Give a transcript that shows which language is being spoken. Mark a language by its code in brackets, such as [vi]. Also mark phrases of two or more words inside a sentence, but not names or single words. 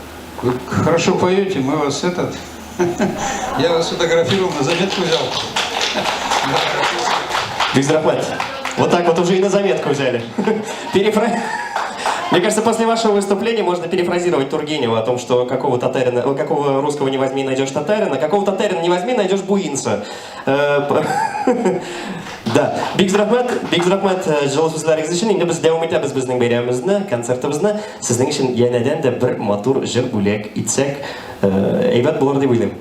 [ru] Вы хорошо поете, мы вас этот... Я вас фотографировал, на заметку взял. [tt] Бигзрахмат. [ru] Вот так вот уже и на заметку взяли. Мне кажется, после вашего выступления можно перефразировать Тургенева о том, что какого русского не возьми, найдешь татарина, какого татарина не возьми, найдешь буинца. [tt] Да, Бигзрахмат, жылы сөзләрегез өчен инде без дәвам итәбез безнең бәйрәмебезне, концертыбызны. Сезнең өчен янәдән дә бер матур җыр бүләк итсәк, әйбәт булыр дип уйлыйм.